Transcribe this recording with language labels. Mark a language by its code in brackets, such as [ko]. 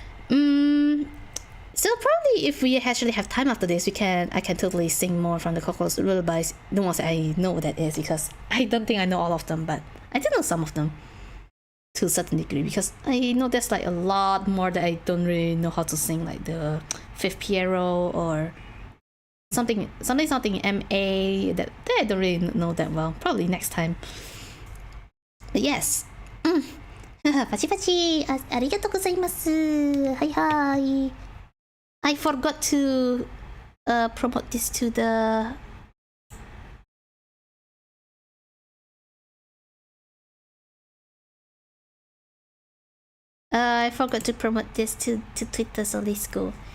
[en] So probably if we actually have time after this, I can totally sing more from the Clockwork Lullabies, the ones I know what that is, because I don't think I know all of them, but I do know some of them to a certain degree, because I know there's like a lot more that I don't really know how to sing, like the Fifth Piero or something MA that I don't really know that well. Probably next time. But yes. [ja] パチパチ ありがとうございます。はいはい。 [en] I forgot to promote this to the I forgot to promote this to Twitter, so let's go.